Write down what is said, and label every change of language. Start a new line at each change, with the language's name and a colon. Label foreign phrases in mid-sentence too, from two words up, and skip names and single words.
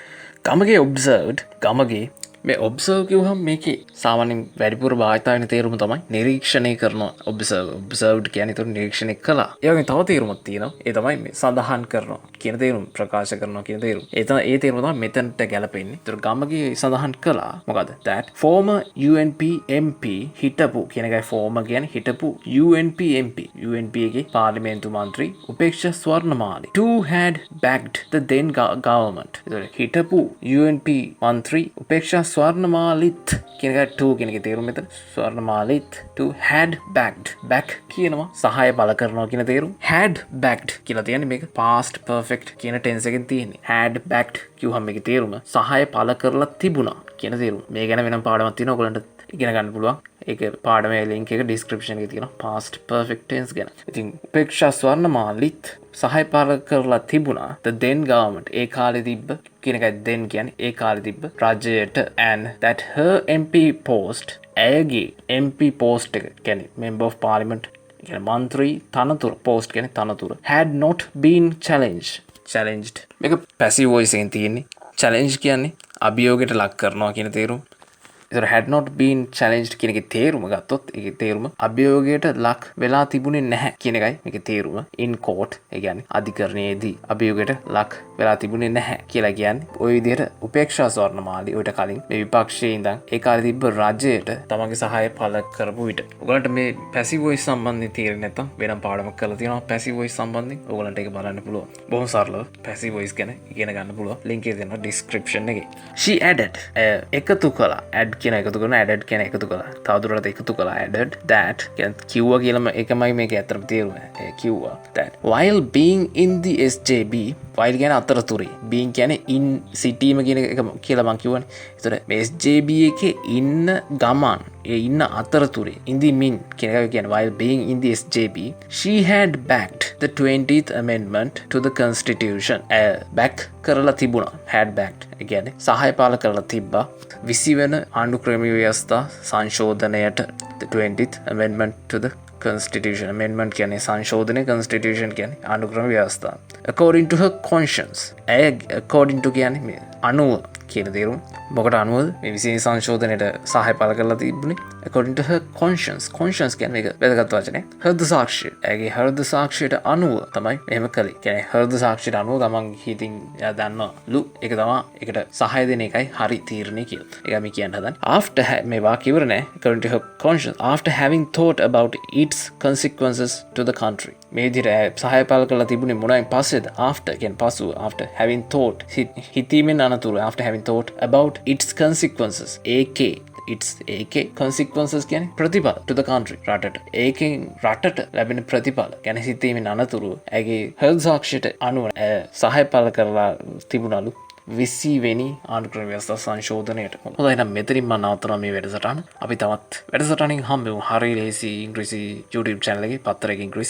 Sinhala: ගමගේ observed ගමගේ මේ ඔබ්සර්ව් කිව්වහම මේකේ සාමාන්‍යයෙන් වැඩිපුර භාවිත වෙන තේරුම තමයි නිරීක්ෂණය කරනවා. ඔබ්සර්ව්ඩ් කියන්නේ ඒක නිරීක්ෂණය කළා. ඒ වගේ තව තේරුමක් තියෙනවා. ඒ තමයි මේ සඳහන් කරනවා කියන තේරුම, ප්‍රකාශ කරනවා කියන තේරුම. ඒ තේරුම තමයි මෙතනට ගැලපෙන්නේ. ඒතර ගමගේ සඳහන් කළා මොකද?
English: that former UNP MP
Sinhala: හිටපු කියන එකයි former කියන්නේ හිටපු UNP MP. UNP එකේ පාර්ලිමේන්තු මන්ත්‍රී උපේක්ෂා ස්වර්ණමාලි
English: who had backed the then government.
Sinhala: ඒතර හිටපු UNP මන්ත්‍රී උපේක්ෂා ස්වර්ණමාලිත් කියන එක 2 කියන එකේ තේරුම මෙතන ස්වර්ණමාලිත්
English: to had backed back
Sinhala: කියනවා සහාය බල කරනවා කියන තේරුම
English: had backed
Sinhala: කියලා තියෙන්නේ මේක
English: past perfect
Sinhala: කියන tense එකෙන් තියෙන්නේ
English: had backed
Sinhala: කියුවහම මේකේ තේරුම සහාය බල කරලා තිබුණා කියන තේරුම මේ ගැන වෙනම පාඩමක් තියෙනවා ඔයගලන්ට ඉගෙන ගන්න පුළුවන් ඒක පාඩමේ link එක description එකේ තියෙනවා
English: past perfect tense
Sinhala: ගැන ඉතින් උපේක්ෂා ස්වර්ණමාලිත් සහාය බල කරලා තිබුණා
English: the then government
Sinhala: ඒ කාලේ තිබ්බ කියන එකයි then කියන්නේ ඒ කාලේ තිබ්බ රාජ්‍යයට
English: and that her MP post
Sinhala: ඇයගේ
English: MP post
Sinhala: එක කියන්නේ
English: member of parliament
Sinhala: කියන්නේ මන්ත්‍රී තනතුර post කියන්නේ තනතුර
English: had not been challenged
Sinhala: මේක
English: passive voice
Sinhala: එකෙන් තියෙන්නේ challenge කියන්නේ අභියෝගයට ලක් කරනවා කියන තේරුම ඒතර
English: had not been challenged
Sinhala: කියන එකේ තේරුම ගත්තොත් ඒකේ තේරුම අභියෝගයට ලක් වෙලා තිබුණේ නැහැ කියන එකයි මේකේ තේරුම
English: in court
Sinhala: ඒ කියන්නේ අධිකරණයේදී අභියෝගයට ලක් වෙලා තිබුණේ නැහැ කියලා කියන්නේ ওই විදිහට උපේක්ෂා ස්වර්ණමාලි ඔයිට කලින් මේ විපක්ෂයේ ඉඳන් ඒ කාලේ තිබ්බ රජයට තමන්ගේ සහාය පළ කරපු විට ඔයගලන්ට මේ
English: passive voice
Sinhala: සම්බන්ධයෙන් තේරෙන්නේ නැත්නම් වෙනම පාඩමක් කරලා තියෙනවා
English: passive voice
Sinhala: සම්බන්ධයෙන් ඔයගලන්ට ඒක බලන්න පුළුවන් බොහොම සරලව
English: passive voice
Sinhala: ගැන ඉගෙන ගන්න පුළුවන් link එක දෙනවා description එකේ
English: she added
Sinhala: එකතු කළා add කියන එකතු කරන added කියන එකතු කළා තවදුරටත් එකතු කළා
English: added that
Sinhala: කියන්නේ කිව්වා කියලාම ඒකමයි මේක ඇත්තටම තේරුම කිව්වා
English: that while being in the SJB
Sinhala: while කියන්නේ අතරතුරේ being කියන්නේ in සිටීම කියන එක කියලා මම කියවනේ ඒතර මේ SJB එකේ ඉන්න ගමන් ඒ ඉන්න අතරතුරේ
English: in the mean
Sinhala: කියන එක කියන්නේ
English: while being in the SJB she had backed the 20th amendment to the constitution
Sinhala: back කරලා තිබුණා
English: had backed
Sinhala: ඒ කියන්නේ සහාය පාල කරලා තිබ්බා 20 වෙන ආණ්ඩු ක්‍රමීය ව්‍යවස්ථා සංශෝධනයට
English: the 20th amendment to the constitution
Sinhala: amendment කියන්නේ සංශෝධනය constitution කියන්නේ ආණ්ඩු ක්‍රම ව්‍යවස්ථා
English: according to her conscience according to
Sinhala: කියන්නේ මේ අනුව කියන තේරුම මොකට අනුවද මේ විශේෂ සංශෝධනයට සහාය පළ කරලා තිබුණේ
English: according to her
Sinhala: conscience කියන්නේ මේක වැදගත් වචනේ හෘද සාක්ෂිය ඒගේ හෘද සාක්ෂියට අනුව තමයි මෙහෙම කළේ කියන්නේ හෘද සාක්ෂියට අනුව ගමන් හිතින් එයා දන්නවලු ඒක තමයි ඒකට සහාය දෙන එකයි හරි තීරණය කියලා ඒක අපි කියන්න හදන්නේ after මේ වාක්‍ය ඉවර නෑ
English: according to her conscience after having thought about its consequences to the country
Sinhala: මේ විදිහට සහාය පළ කරලා තිබුණේ මොනවායින් පස්සේද after කියන්නේ පසුව
English: after having thought
Sinhala: හිතීමෙන් අනතුරු
English: after having thought about its consequences
Sinhala: ඒකේ consequences කියන්නේ ප්‍රතිඵල
English: to the country
Sinhala: රටට ඒකෙන් රටට ලැබෙන ප්‍රතිඵල කියන්නේ හිතීමෙන් අනතුරු ඇගේ හෘද සාක්ෂියට අනුව සහාය පළ කරලා තිබුණලු 20 වෙනි ආණ්ඩු ක්‍රම ව්‍යවස්ථා සංශෝධනයට. හොඳයි එහෙනම් මෙතනින් මම නවත්තනවා මේ වැඩසටහන. අපි තවත් වැඩසටහනින් හම්බෙමු. හරි ලේසි ඉංග්‍රීසි YouTube channel එකේ පත්තරයක ඉංග්‍රීසි.